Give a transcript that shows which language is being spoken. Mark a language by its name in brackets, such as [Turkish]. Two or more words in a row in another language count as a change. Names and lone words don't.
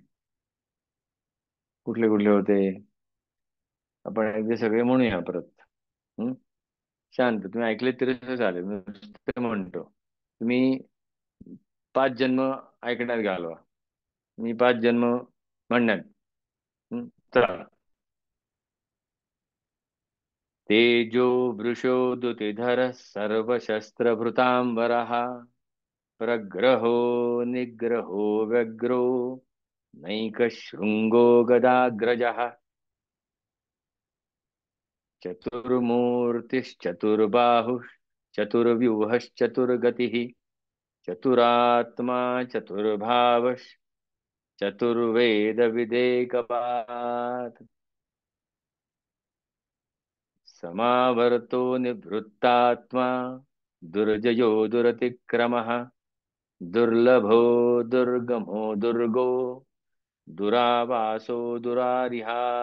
[Marathi] कुठले कुठले होते आपण एकदा सगळे म्हणूया परत. हं? शांत, तुम्ही ऐकले तरी सुद्धा चालेल, मी नुसतं म्हणतो. तुम्ही 5 जन्म ऐकण्यात घालवा, मी 5 जन्म म्हणण्यात. हं? चला. [Sanskrit] तेजो वृषो द्युतिधर सर्वशस्त्रभृतांबरः प्रग्रहो निग्रहो व्यग्रो नैकशृङ्गो गदाग्रजः चतुर्मूर्तिश्चतुर्बाहुश्चतुर्व्यूहश्चतुर्गतिः चतुरात्मा चतुर्वेदविदेकपात् समावर्तो निवृत्तात्मा दुर्जयो दुरतिक्रमः दुर्लभो दुर्गमो दुर्गो दुरावासो दुरारिहा